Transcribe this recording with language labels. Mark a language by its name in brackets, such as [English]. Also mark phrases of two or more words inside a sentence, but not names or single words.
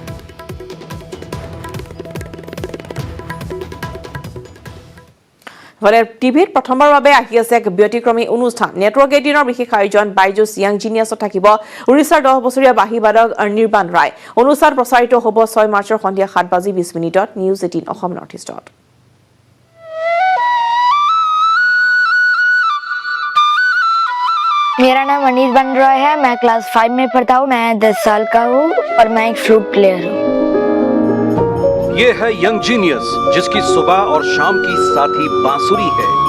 [Assamese] টিভিত প্ৰথমবাৰৰ বাবে আহি আছে এক ব্যতিক্ৰমী অনুষ্ঠান নেটৱৰ্ক 18ৰ বিশেষ আয়োজন বাইজুছ য়াং জিনিয়াছত থাকিব উৰিষ্যাৰ 10 বছৰীয়া বাঁহী বাদক নিৰ্বাণ ৰায়। অনুষ্ঠান প্ৰচাৰিত হ'ব 6 মাৰ্চৰ সন্ধিয়া 7:20 নিউজ 18 অসম নৰ্থ ইষ্টত। [Hindi] मेरा नाम अनिर्बाण रॉय है। मैं क्लास 5 में पढ़ता हूँ। मैं 10 साल का हूँ और मैं एक [English] flute player [Hindi] हूँ। ये है यंग जीनियस जिसकी सुबह और शाम की साथी बांसुरी है।